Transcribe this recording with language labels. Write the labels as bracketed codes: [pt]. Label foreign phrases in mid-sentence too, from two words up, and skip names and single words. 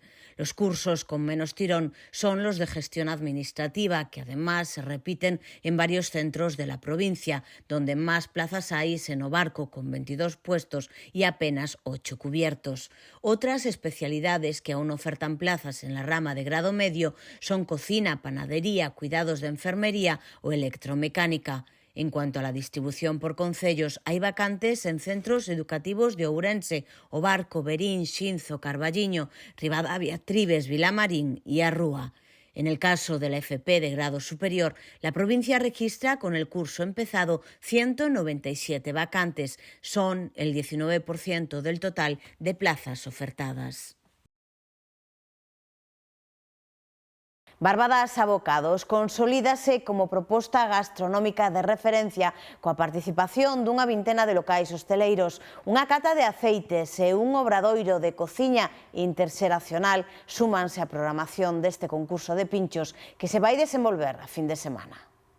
[es] Los cursos con menos tirón son los de gestión administrativa, que además se repiten en varios centros de la provincia, donde más plazas hay es en Obarco, con 22 puestos y apenas 8 cubiertos. Otras especialidades que aún ofertan plazas en la rama de grado medio son cocina, panadería, cuidados de enfermería o electromecánica. En cuanto a la distribución por concellos, hay vacantes en centros educativos de Ourense, Obarco, Verín, Xinzo, Carballiño, Ribadavia, Trives, Vilamarín y Arrúa. En el caso de la FP de grado superior, la provincia registra con el curso empezado 197 vacantes. Son el 19% del total de plazas ofertadas. [gl] Barbadas Abocados consolídase como proposta gastronómica de referencia coa participación dunha vintena de locais hosteleiros. Unha cata de aceites e un obradoiro de cociña interxeracional súmanse á programación deste concurso de pinchos que se vai desenvolver a fin de semana.